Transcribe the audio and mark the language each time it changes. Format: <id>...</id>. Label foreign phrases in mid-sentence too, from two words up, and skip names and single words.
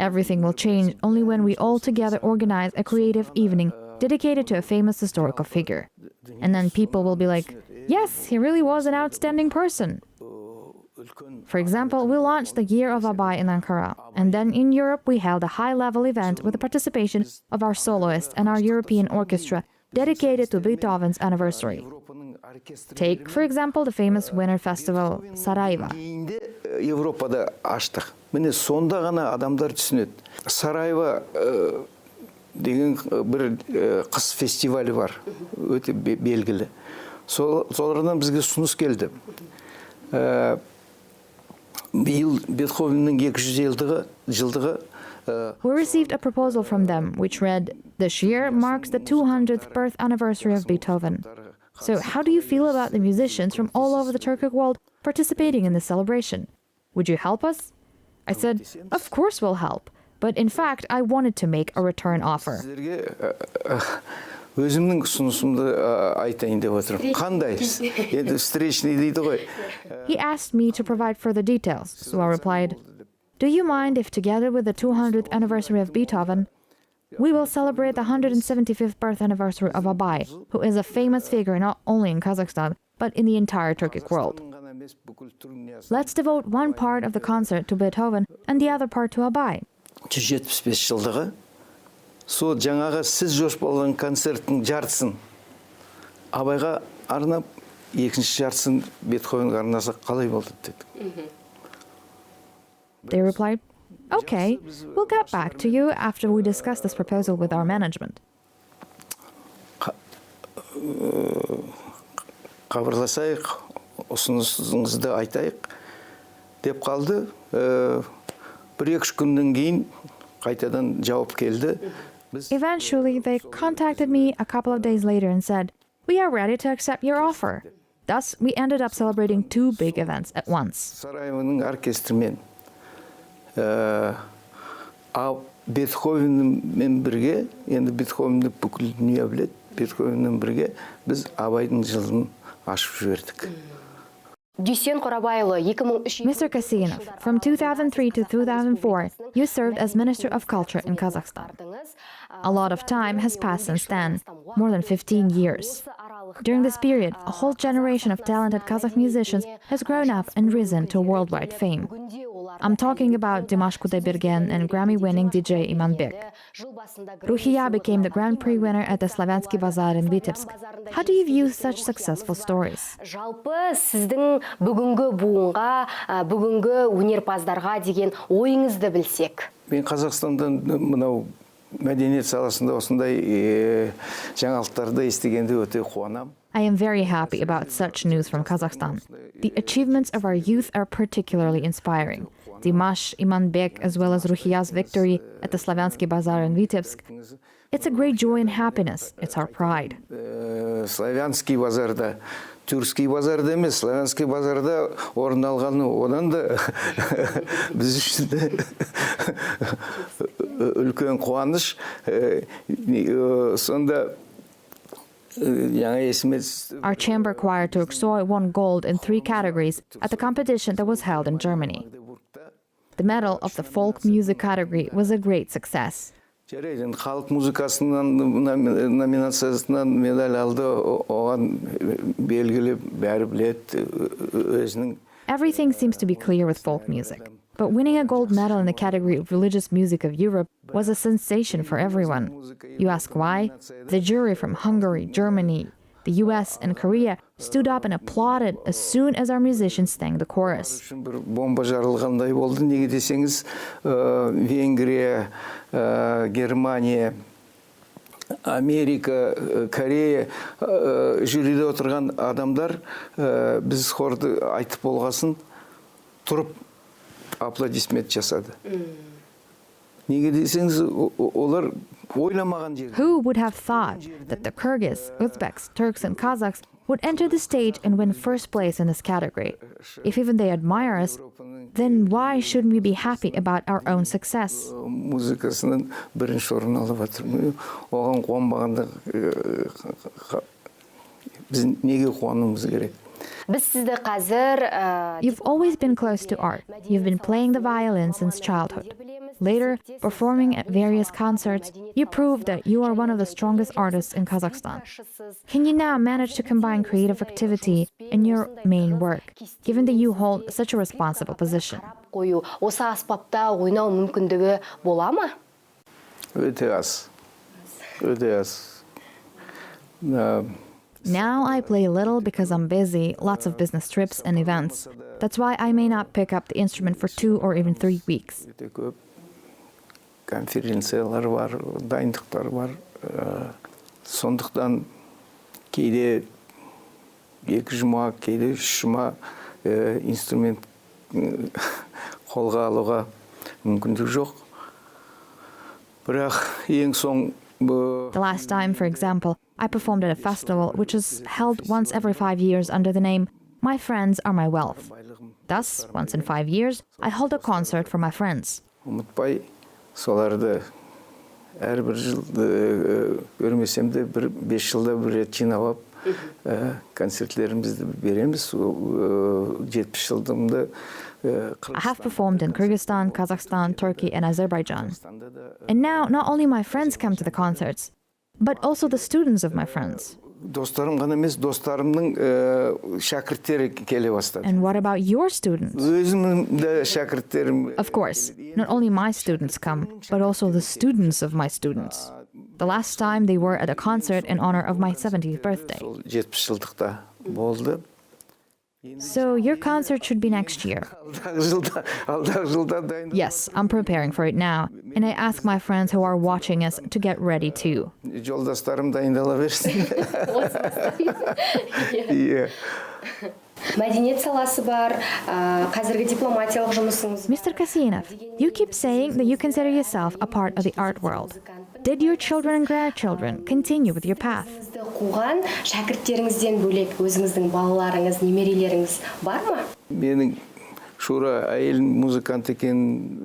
<en>Everything will change only when we all together organize a creative evening dedicated to a famous historical figure. And then people will be like, yes, he really was an outstanding person. For example, we launched the Year of Abay in Ankara, and then in Europe we held a high-level event with the participation of our soloist and our European orchestra dedicated to Beethoven's anniversary. Take, for example, the famous winter festival, Sarajevo.</en> <kk>Европада аштық. Міне сонда ғана адамдар түсінеді. Сараево деген бір қыс фестивалі бар, өте белгілі. Солардан бізге ұсыныс келді. Биыл Бетховеннің 200 жылдығы.</kk> <en>We received a proposal from them which read, "This year marks the 200th birth anniversary of Beethoven. So how do you feel about the musicians from all over the Turkic world participating in this celebration? Would you help us?" I said, "Of course we'll help. But in fact, I wanted to make a return offer."</en> <kk>Өзімнің ұсынысымды айтайын деп отырмын. Қандай? Енді встречный дейді ғой.</kk> <en>He asked me to provide further details, so I replied, "Do you mind if together with the 200th anniversary of Beethoven, we will celebrate the 175th birth anniversary of Abay, who is a famous figure not only in Kazakhstan, but in the entire Turkic world. Let's devote one part of the concert to Beethoven and the other part to Abay."</en> <kk>175 жылдығы. Сол жаңағы сіз жоспарлаған концерттің жартысын Абайға арнап, екінші жартысын Бетховенге арнаса қалай болды деді.</kk> <en>They replied, "Okay, we'll get back to you after we discuss this proposal with our management."</en> <kk>Хабарласайық, ұсынысыңызды айтайық деп қалды. Бір-екі күннен кейін қайтадан жауап келді.</kk> <en>Eventually, they contacted me a couple of days later and said, "We are ready to accept your offer." Thus, we ended up celebrating two big events at once.</en> <kk>Сараевоның оркестрімен Бетховенмен бірге, енді Бетховенді бүкіл дүние біледі, Бетховенмен бірге біз Абайдың жылын ашып жібердік.</kk> <en>Dusen Қорабайұлы 2003... Mr. Kasseinov, from 2003 to 2004, you served as Minister of Culture in Kazakhstan. A lot of time has passed since then, more than 15 years. During this period, a whole generation of talented Kazakh musicians has grown up and risen to worldwide fame. I'm talking about Dimash Kudaibergen and Grammy-winning DJ Imanbek. Ruhiya became the Grand Prix winner at the Slavyansky Bazaar in Vitebsk. How do you view such successful stories?</en> <kk>Жалпы сіздің бүгінгі буынға, бүгінгі өнерпаздарға деген ойыңызды білсек. Мен Қазақстандан мынау мәдениет саласында осындай жаңалықтарды естігенде өте қуанам.</kk> <en>I am very happy about such news from Kazakhstan. The achievements of our youth are particularly inspiring. Dimash, Imanbek, as well as Ruhiya's victory at the Slavyansky Bazaar in Vitebsk. It's a great joy and happiness. It's our pride.</en> <kk>Славянский базарда, тюркский базарда емес, славянский базарда орын алғаны одан да біз үшін де үлкен қуаныш. Сонда</kk> <en>Our chamber choir TURKSOY won gold in 3 categories at the competition that was held in Germany. The medal of the folk music category was a great success.</en> <kk>Халық музыкасынан номинациясынан медаль алды, оған белгілі бәрі біледі өзінің.</kk> <en>Everything seems to be clear with folk music. But winning a gold medal in the category of religious music of Europe was a sensation for everyone. You ask why? The jury from Hungary, Germany, the US, and Korea stood up and applauded as soon as our musicians sang the chorus.</en> <kk>Бомба жарылғандай болды. Неге десеңіз, Венгрия, Германия, Америка, Корея жюриде отырған адамдар біз хорды айтып болғасын тұрып аплодисмент жасады. Неге десеңіз, олар ойламаған жерде.</kk> <en>Who would have thought that the Kyrgyz, Uzbeks, Turks, and Kazakhs would enter the stage and win first place in this category? If even they admire us, then why shouldn't we be happy about our own success?</en> <kk>Музыкасынан бірінші орын алып жатыр. Оған қуанбағанда біз неге қуануымыз керек?</kk> <en>You've always been close to art. You've been playing the violin since childhood. Later, performing at various concerts, you proved that you are one of the strongest artists in Kazakhstan. Can you now manage to combine creative activity in your main work, given that you hold such a responsible position?</en> <kk>Осы аспапта ойнау мүмкіндігі бола ма? Өте аз. Өте аз.</kk> <en>Now I play little because I'm busy, lots of business trips and events. That's why I may not pick up the instrument for 2 or even 3 weeks.</en> <kk>Конференциялар бар, дайындықтар бар. Сондықтан кейде 2 жұма, кейде 3 жұма инструмент қолға алуға мүмкіндік жоқ. Бірақ ең соң</kk> <en>The last time, for example, I performed at a festival which is held once every 5 years under the name My Friends Are My Wealth. Thus, once in 5 years, I hold a concert for my friends.</en> <kk>Ұмытпай, соларды әрбір жыл көрмесем де 5 жылда бір рет жинап алып концертлерімізді береміз. 70 жылдымда</kk> <en>I have performed in Kyrgyzstan, Kazakhstan, Turkey, and Azerbaijan. And now, not only my friends come to the concerts, but also the students of my friends.</en> <kk>Достарым ғана емес, достарымның шәкірттері келе бастады.</kk> <en>And what about your students?</en> <kk>Өзімнің де шәкірттерім.</kk> <en>Of course, not only my students come, but also the students of my students. The last time they were at a concert in honor of my 70th birthday.</en> <kk>70 жылдықта болды.</kk> <en>So your concert should be next year. Yes, I'm preparing for it now, and I ask my friends who are watching us to get ready too.</en> <kk>Жолдастарым дайындала берсін. Мәдениет саласы бар, қазіргі дипломатиялық жұмысыңыз.</kk> <en>Mr. Kasseinov, you keep saying that you consider yourself a part of the art world. Did your children and grandchildren continue with your path?</en> <kk>Қуған шәкірттеріңізден бөлек өзіңіздің балаларыңыз, немерелеріңіз бар ма? Менің Шура әйелім музыкант екен.</kk>